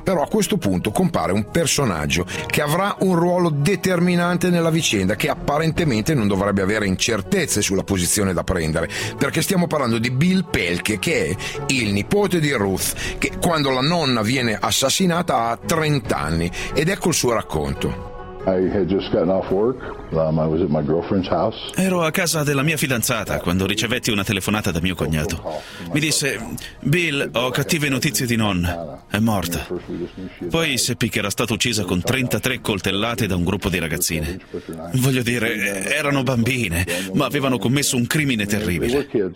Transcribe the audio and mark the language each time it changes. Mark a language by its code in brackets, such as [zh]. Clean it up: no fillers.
[it] Però a questo punto compare un personaggio che avrà un ruolo determinante nella vicenda, che apparentemente non dovrebbe avere incertezze sulla posizione da prendere, perché stiamo parlando di Bill Pelke, che è il nipote di Ruth, che quando la nonna viene assassinata ha 30 anni. Ed ecco il suo racconto. [en] I had just gotten off work. I was at my girlfriend's house. [it] Ero a casa della mia fidanzata quando ricevetti una telefonata da mio cognato. Mi disse: Bill, ho cattive notizie di nonna. È morta. Poi seppi che era stata uccisa con 33 coltellate da un gruppo di ragazzine. Voglio dire, erano bambine, ma avevano commesso un crimine terribile.